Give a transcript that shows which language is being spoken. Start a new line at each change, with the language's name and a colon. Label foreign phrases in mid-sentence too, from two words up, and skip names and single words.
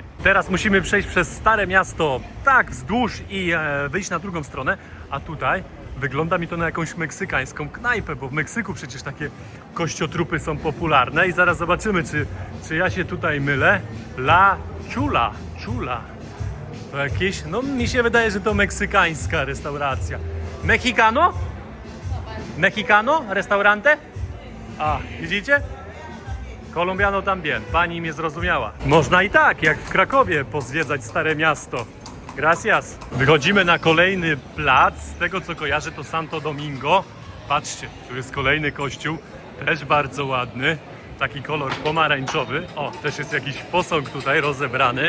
Polish: Teraz musimy przejść przez Stare Miasto tak wzdłuż i wyjść na drugą stronę, a tutaj wygląda mi to na jakąś meksykańską knajpę, bo w Meksyku przecież takie kościotrupy są popularne i zaraz zobaczymy, czy ja się tutaj mylę. La Chula. To jakieś, no mi się wydaje, że to meksykańska restauracja.
Spanish: Mexicano? Mexicano? Restaurante?
Polish: A, widzicie?
Spanish: Colombiano también.
Polish: Pani mnie zrozumiała. Można i tak, jak w Krakowie, pozwiedzać Stare Miasto. Gracias. Wychodzimy na kolejny plac. Z tego, co kojarzę, to Santo Domingo. Patrzcie, tu jest kolejny kościół. Też bardzo ładny. Taki kolor pomarańczowy. O, też jest jakiś posąg tutaj rozebrany.